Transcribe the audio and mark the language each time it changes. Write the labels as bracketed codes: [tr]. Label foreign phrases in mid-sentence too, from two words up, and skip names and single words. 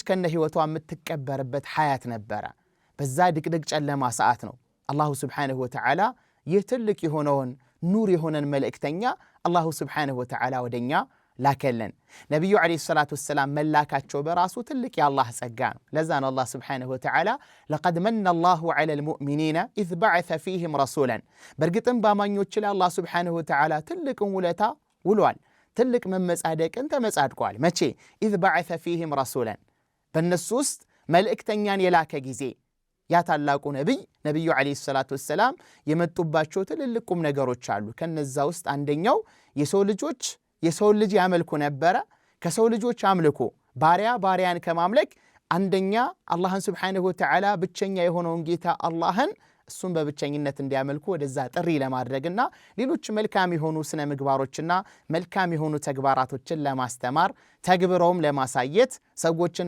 [am] ከነ ህይወቷ የምትቀበርበት ሐያት ነበረ። በዛ ድቅድቅ ጨለማ ሰዓት ነው አላሁ [ar] سبحانه وتعالى [am] ይህ ትልቅ የሆነውን ኑር የሆነን መልእክተኛ አላሁ [ar] سبحانه وتعالى [am] ወደኛ ላከለን። ነብዩ [ar] عليه الصلاة والسلام [am] መላካቸው በራሱ ትልቅ የአላህ ጸጋ ነው። ለዛ ነው አላህ [ar] سبحانه وتعالى لقد من الله على المؤمنين إذ بعث فيهم رسولا [am] በርግጥም ባማኞች ላይ አላህ [ar] سبحانه وتعالى [am] ትልቅ ውለታ ውሏል። ትልቅ መመጻደቅን ተመጻድቋል። መቼ? [ar] إذ بعث فيهم رسولا [am] በእነሱ ውስጥ መልእክተኛን የላከ ጊዜ ያ ታላቁ ነብዩ [ar] عليه الصلاة والسلام [am] የመጡባቸው ትልልቁም ነገሮች አሉ። ከነዛ ውስጥ አንደኛው የሰው ልጅ ያመልኩ ነበረ። ከሰው ልጆች አምልኮ ባሪያን ከማምለክ አንደኛ አላህን [ar] سبحانه وتعالى [am] ብቸኛ የሆነውን ጌታ አላህን እሱን በብቸኝነት እንዲያመልኩ ወደዛ ጥሪ ለማድረግና ሌሎች መልካም የሆኑ ስነ ምግባሮችና መልካም የሆኑ ተግባራቶችን ለማስተማር ተግብረውም ለማሳየት ሰዎችን